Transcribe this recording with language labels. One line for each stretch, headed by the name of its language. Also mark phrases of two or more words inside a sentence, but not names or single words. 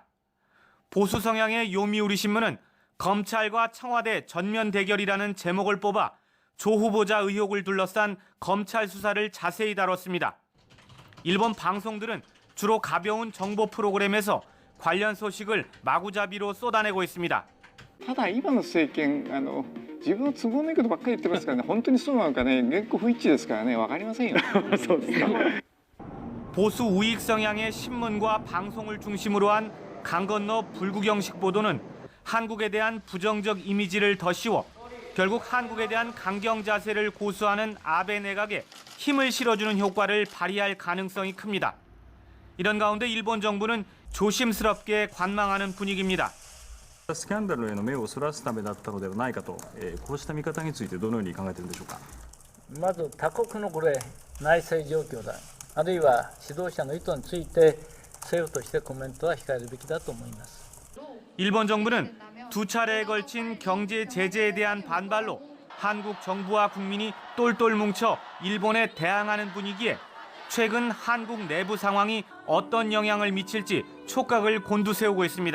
Korean: 보수 성향의 요미우리 신문은 검찰과 청와대 전면 대결이라는 제목을 뽑아 조 후보자 의혹을 둘러싼 검찰 수사를 자세히 다뤘습니다. 일본 방송들은 주로 가벼운 정보 프로그램에서 관련 소식을 마구잡이로 쏟아내고 있습니다.
Japanese: ただ今の政権自分の都合のいいことばっかり言ってますからね本当にそうなのかね原稿不一致ですからね分かりませんよ。そうですか。
Korean: 보수 우익 성향의 신문과 방송을 중심으로 한 강 건너 불구경식 보도는 한국에 대한 부정적 이미지를 더 씌워 결국 한국에 대한 강경 자세를 고수하는 아베 내각에 힘을 실어주는 효과를 발휘할 가능성이 큽니다. 이런 가운데 일본 정부는 조심스럽게 관망하는 분위기입니다.
Japanese: スキャンダルへの目をそらすためだったのではないかと、こうした見方についてどのように考えているんでしょうか。まず他国のこれ内政状況だ、あるいは指導者の意図について政府としてコメントは控えるべきだと思います。
Korean: 일본 정부는 두 차례에 걸친 경제 제재에 대한 반발로 한국 정부와 국민이 똘똘 뭉쳐 일본에 대항하는 분위기에 최근 한국 내부 상황이 어떤 영향을 미칠지 촉각을 곤두세우고 있습니다.